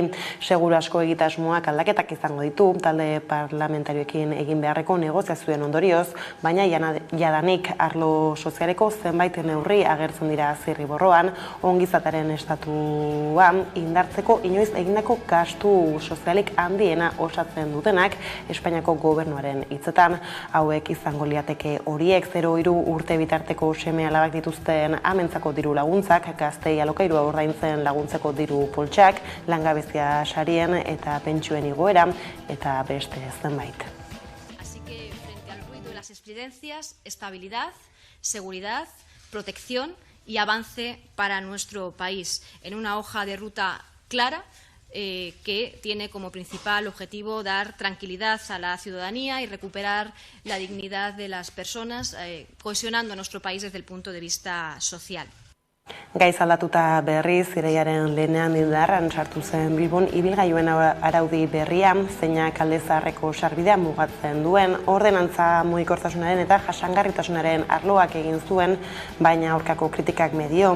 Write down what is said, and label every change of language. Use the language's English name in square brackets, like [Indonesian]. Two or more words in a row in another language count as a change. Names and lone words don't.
[Basque] Seguru asko egitasmoak aldaketak izango ditu talde parlamentarioekin egin beharreko negoziazioen ondorioz, baina jadanik arlo sozialeko zenbait neurri agertzen dira zirriborroan, ongizataren estatuan indartzen inoiz egindako gastu sozialik handiena osatzen dutenak Espainiako gobernuaren hitzetan. Hauek izango liateke horiek 0-3 urte bitarteko seme alabak dituzten amentzako diru laguntzak, gaztei alokairua ordaintzen laguntzeko diru poltsak, langabezia sarien eta pentsioen igoera eta beste zenbait. [Spanish] Así que frente al ruido de las estridencias, estabilidad, seguridad, protección y avance para nuestro país en una hoja de ruta clara que tiene como principal objetivo dar tranquilidad a la ciudadanía y recuperar la dignidad de las personas, cohesionando nuestro país desde el punto de vista social. [Basque] Gaiz aldatuta berriz, iraiaren lehenean indarran sartu zen Bilbon ibilgailuen araudi berria, zeinak Alde Zaharreko sarbidea mugatzen duen, ordenantza mugikortasunaren eta jasangarritasunaren arloak egin zuen, baina aurkako kritikak medio.